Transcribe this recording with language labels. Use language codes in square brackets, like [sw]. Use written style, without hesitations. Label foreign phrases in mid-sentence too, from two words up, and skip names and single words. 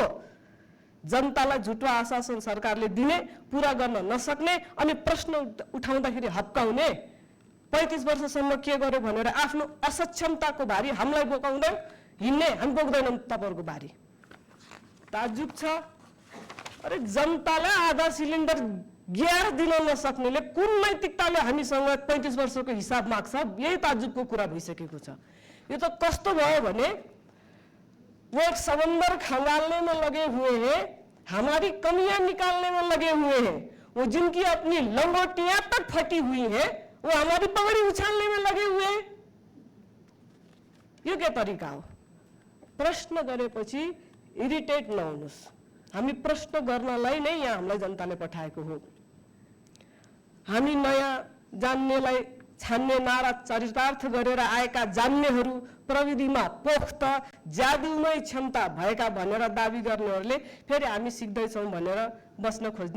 [ne] जनतालाई झुटो आश्वासन सरकारले दिने, पुरा गर्न नसक्ने अनि प्रश्न उठाउँदाखेरि हप्काउने, 35 वर्षसम्म के गर्यो भनेर आफ्नो असक्षमताको भारी हामीलाई बोकाउँदै हिँड्ने, हामी बोक्दैनौँ तपाईँहरूको भारी। ताज्जुब छ। अरे जनतालाई आधा सिलिन्डर ग्यास दिन नसक्नेले कुन नैतिकताले हामीसँग 35 वर्षको हिसाब माग्छ? यही ताज्जुबको कुरा भइसकेको छ। यो त कस्तो भयो भने [hi] वो एक समंदर खंगालने में लगे हुए हैं, हमारी कमियां निकालने में लगे हुए हैं। वो जिनकी अपनी लंगोटियां तक फटी हुई हैं, वो हमारी पगड़ी उछालने में लगे हुए हैं। [ne] यो के तरिका हो? प्रश्न गरेपछि इरिटेट नहुनुहोस्। हामी प्रश्न गर्नलाई नै यहाँ हामीलाई जनताले पठाएको हो। हामी नयाँ जान्नेलाई छान्ने नारा चरितार्थ गरेर आएका जान्नेहरू, प्रविधिमा पोख्त जादुमय क्षमता भएका भनेर दाबी गर्नेहरूले फेरि हामी सिक्दैछौँ भनेर बस्न खोज्ने।